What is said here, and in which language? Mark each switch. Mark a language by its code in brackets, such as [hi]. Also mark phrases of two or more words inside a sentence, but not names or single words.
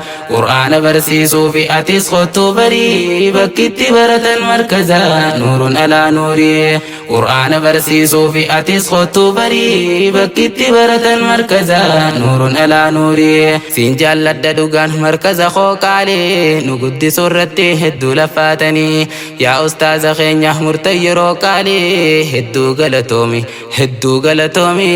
[om] Qur'aana barsiisuu fi atis kottu barii, bakkitti baratan markaza, [ar] نور على نوري. [om] Qur'aana barsiisuu fi atis kottu barii, bakkitti baratan markaza, [ar] نور على نور. [om] Siin jaalladha dhugaan markaza koo qaalee, nu guddisuu irratti hedduu laffaatanii. Yaa ustaaza keenya murtee yeroo qaalee, hedduu galatoomi, hedduu galatoomi.